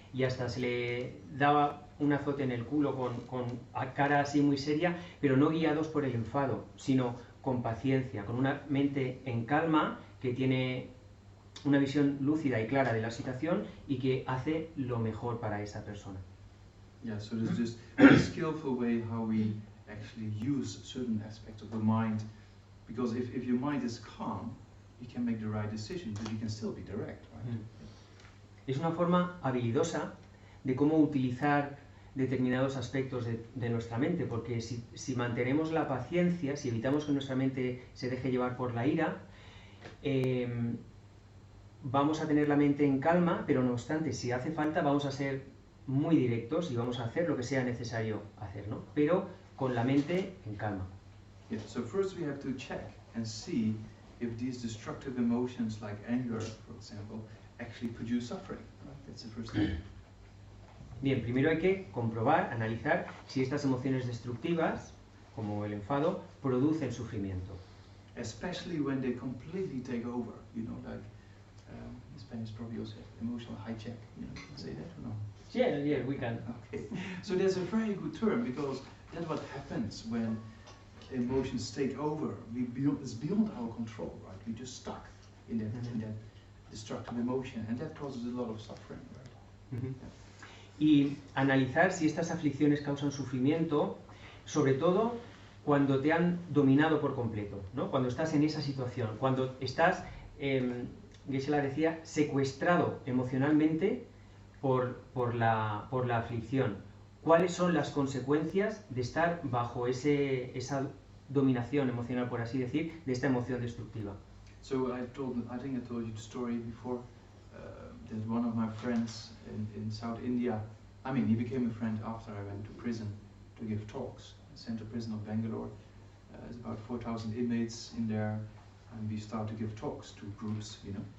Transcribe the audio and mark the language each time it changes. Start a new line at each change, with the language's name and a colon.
Spanish: Y hasta se le daba un azote en el culo con cara así muy seria, pero no guiados por el enfado, sino con paciencia, con una mente en calma que tiene una visión lúcida y clara de la situación y que hace lo mejor para esa persona.
English: Yeah, so there's just a skillful way how we actually use certain aspects of the mind. Because if your mind is calm, you can make the right decision, but you can still be direct, right?
Spanish: Es una forma habilidosa de cómo utilizar determinados aspectos de nuestra mente, porque si mantenemos la paciencia, si evitamos que nuestra mente se deje llevar por la ira, vamos a tener la mente en calma, pero no obstante, si hace falta, vamos a ser muy directos y vamos a hacer lo que sea necesario hacer, ¿no? Pero con la mente en calma.
English: Yeah, so first we have to check and see if these destructive emotions like anger, for example, actually produce suffering. Right? That's the first thing.
Spanish: Bien, primero hay que comprobar, analizar si estas emociones destructivas, como el enfado, producen sufrimiento.
English: Especially when they completely take over, you know, like in Spanish probably also emotional hijack. You know, can say that or no? Yeah, we can. Okay, so there's a very good term because that's what happens when emotions take over. It's beyond our control, right? We're just stuck in that destructive emotion, and that causes a lot of suffering, right? Uh-huh.
Spanish: Y analizar si estas aflicciones causan sufrimiento, sobre todo cuando te han dominado por completo, ¿no? Cuando estás en esa situación, cuando estás, Geshe-la decía, secuestrado emocionalmente por la aflicción. ¿Cuáles son las consecuencias de estar bajo esa dominación emocional, por así decir, de esta emoción destructiva?
English: So I think I told you the story before. That one of my friends in South India, I mean, he became a friend after I went to prison to give talks. Central Prison of Bangalore. There's about 4,000 inmates in there, and we start to give talks to groups, you know.